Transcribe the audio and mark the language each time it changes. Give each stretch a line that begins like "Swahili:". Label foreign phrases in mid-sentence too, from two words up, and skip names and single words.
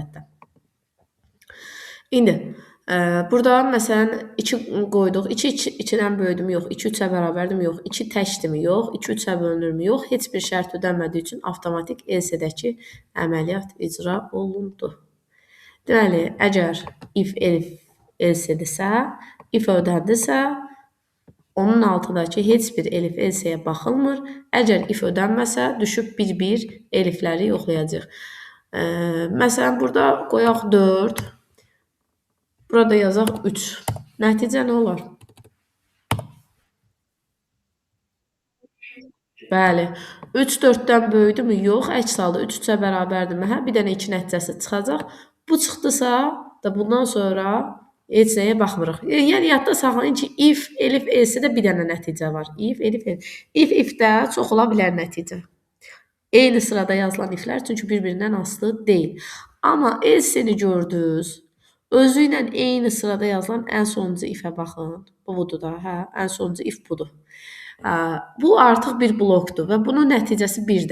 Azerbaijani: 2-dən böyük istənilən ədəddə. İndi burada məsələn 2 qoyduq. 2 2-dən böyükdürmü? Yox. 2 3-ə bərabərdirmi? Yox. 2 təkdirmi? Yox. 2 3-ə bölünürmü? Yox. Heç bir şərt ödənmədiyi üçün avtomatik else-dəki əməliyyat icra olundu. Deməli, əgər if elif else-dirsə, if ödəndisə, onun altındakı heç bir elif else-yə baxılmır. Əgər if ödənməsə, düşüb bir-bir elifləri yoxlayacaq. Məsələn, burada qoyaq 4. Burada yazaq 3. Nəticə nə olar? Bəli. 3 4-dən böyükdürmü? Yox. Əks halda 3 3-ə bərabərdirmi? Hə, bir dənə 2 nəticəsi çıxacaq. Bu çıxdısa da bundan sonra heç nəyə baxmırıq. Yəni yadda saxlayın ki, if, elif, else-də bir dənə nəticə var. If, elif, elif. If-də çox ola bilər nəticə. Eyni sırada yazılan iflər çünki bir-birindən asılı deyil. Amma else-ni gördünüz. Özü ilə eyni sırada yazılan ən sonuncu ifə baxın. Bu budur da, hə? Ən sonuncu if budur. Bu artıq bir blokdur və bunun nəticəsi 1-dir.